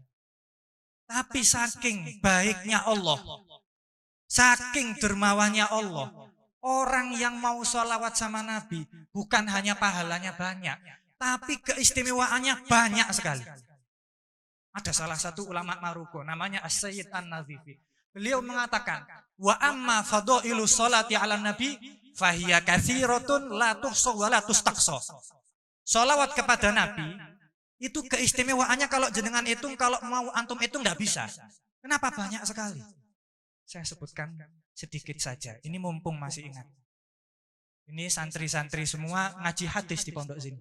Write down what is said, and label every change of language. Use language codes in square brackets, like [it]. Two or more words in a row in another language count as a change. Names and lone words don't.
[id] Tapi saking baiknya Allah, saking dermawannya Allah, orang yang mau sholawat sama Nabi bukan hanya pahalanya banyak, tapi keistimewaannya banyak sekali. Ada salah satu ulama Maroko namanya As-Sayyid An-Nazifi. Beliau mengatakan, [ar] وأما فضائل الصلاة على النبي فهي كثيرة لا تحصى ولا تستقصى. [id] Sholawat kepada Nabi itu keistimewaannya kalau jenengan hitung, kalau mau antum hitung enggak bisa. Kenapa banyak sekali? Saya sebutkan sedikit saja. Ini mumpung masih ingat. Ini santri-santri semua ngaji hadis di pondok sini.